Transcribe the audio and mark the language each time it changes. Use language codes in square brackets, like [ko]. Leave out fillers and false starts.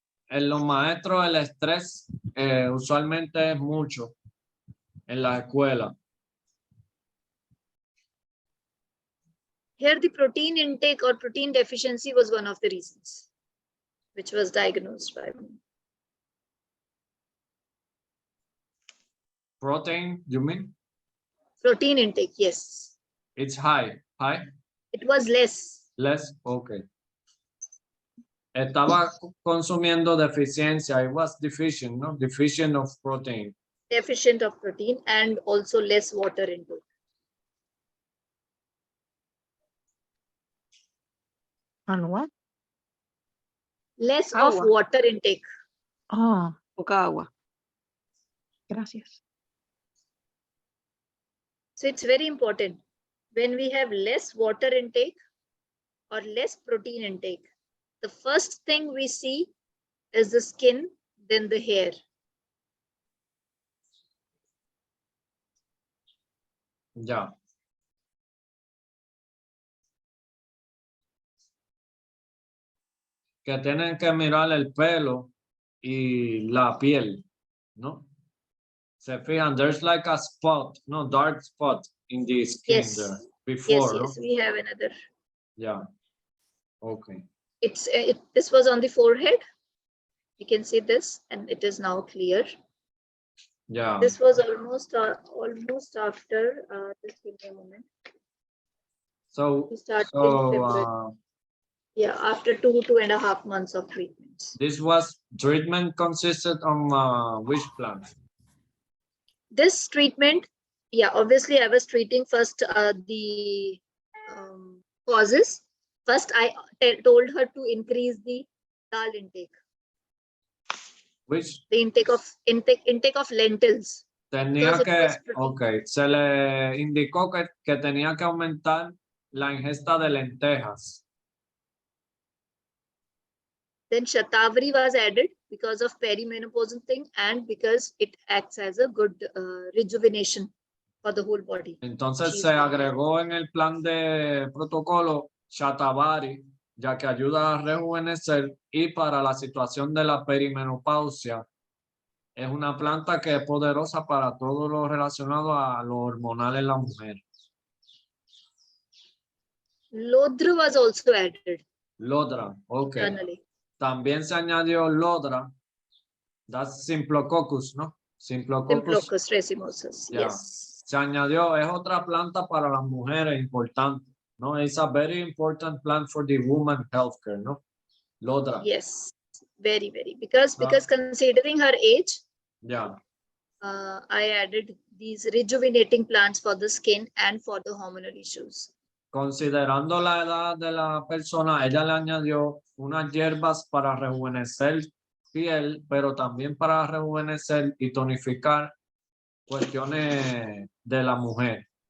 [es] en los maestros el estrés usualmente es mucho en la escuela. [en] here the protein intake or protein deficiency was one of the reasons which was diagnosed by me. Protein, you mean? Protein intake, yes. It's high. It was less. Less, okay. [es] Estaba consumiendo deficiencia. [en] It was deficient, no? Deficient of protein. Deficient of protein and also less water intake. On what? Less of [es] Agua. [en] water intake. Oh, [es] Poca agua. gracias. [en] So it's very important. When we have less water intake or less protein intake, the first thing we see is the skin, then the hair. [es] Ya. Que tienen que mirar el pelo y la piel, ¿no? Se fijan, [en] there's like a spot, no, dark spot in the skin Yes. there Yes, before, no? yes, we have another. Yeah. Okay. This was on the forehead. You can see this, and it is now clear. Yeah. This was almost after. Just give me a moment. So, We started in February. so Yeah, after 2.5 months of treatments. this was treatment consisted on which plant? This treatment, yeah, obviously I was treating first the causes. First, I told her to increase the dal intake, Which the intake of lentils. [es] tenía [en] Because it [es] que, [en] was pretty- [es] ok, se le indicó que tenía que aumentar la ingesta de lentejas. [en] Then Shatavari was added because of perimenopausal thing and because it acts as a good rejuvenation for the whole body. [es] Entonces [en] She's [es] se [en] fine. [es] agregó en el plan de protocolo Shatavari, ya que ayuda a rejuvenecer, y para la situación de la perimenopausia es una planta que es poderosa para todo lo relacionado a lo hormonal en la mujer. [en] Lodra was also added Lodra, ok. internally. [es] También se añadió Lodra, [en] that's Symplococcus, [es] ¿no? [en] Symplococcus. Symplochus racemosus. Yeah. Yes. [es] Se añadió, es otra planta para las mujeres importante, ¿no? [en] It's a very important plant for the woman healthcare, [es] ¿no? [en] Lodra. Yes. Very, very. Because Ah. considering her age, Yeah. I added these rejuvenating plants for the skin and for the hormonal issues. [es] Considerando la edad de la persona, ella le añadió unas hierbas para rejuvenecer piel, pero también para rejuvenecer y tonificar cuestiones de la mujer.